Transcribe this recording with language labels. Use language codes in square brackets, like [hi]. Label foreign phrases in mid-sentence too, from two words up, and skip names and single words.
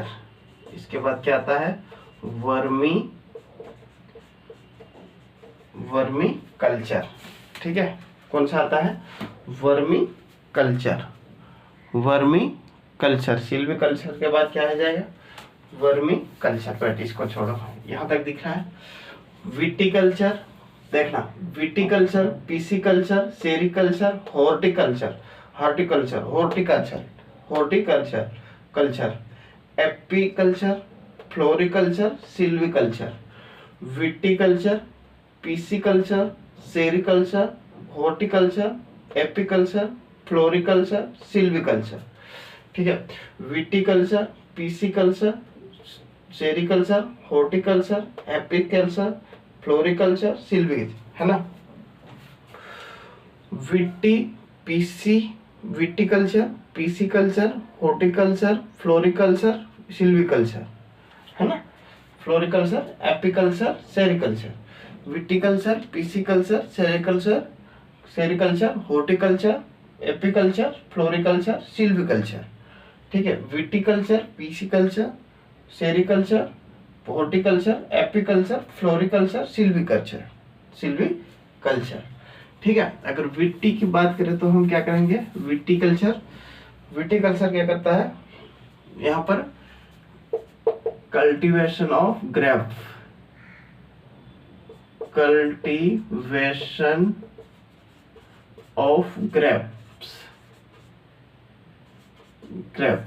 [hi] इसके बाद क्या आता है, वर्मी कल्चर। ठीक है, कौन सा आता है, वर्मी कल्चर, वर्मी कल्चर। सिल्वी कल्चर के बाद क्या आ जाएगा, वर्मी कल्चर। बट इसको छोड़ो, यहाँ तक दिख रहा है। विटीकल्चर, देखना, विटीकल्चर, पीसीकल्चर, सेरीकल्चर, हॉर्टिकल्चर, हॉर्टिकल्चर, हॉर्टिकल्चर, हॉर्टिकल्चर, कल्चर, एपीकल्चर, फ्लोरिकल्चर, सिल्वीकल्चर, विटीकल्चर, पीसीकल्चर, सेरीकल्चर, हॉर्टिकल्चर, एपीकल्चर, फ्लोरिकल्चर, सिल्वीकल्चर। ठीक है, विटीकल्चर, पीसीकल्चर, सेरीकल्चर, हॉर्टिकल्चर, एपीकल्चर, फ्लोरिकल्चर, सिल्वीकल्चर, है ना। विटीकल्चर, पीसीकल्चर, हॉर्टिकल्चर, फ्लोरिकल्चर, सिल्वीकल्चर, है ना, फ्लोरिकल्चर, एपीकल्चर, सेरीकल्चर, विटीकल्चर, पीसीकल्चर, सेरीकल्चर, हॉर्टिकल्चर, एपीकल्चर, फ्लोरिकल्चर, सिल्वीकल्चर। ठीक है, विटीकल्चर, पीसीकल्चर, सेरीकल्चर, हॉर्टिकल्चर, एपीकल्चर, फ्लोरिकल्चर, सिल्वीकल्चर, सिल्वीकल्चर। ठीक है। अगर विटी की बात करें तो हम क्या करेंगे, विटीकल्चर। विटीकल्चर क्या करता है, यहाँ पर [en] cultivation of grape, cultivation of grapes, grapes.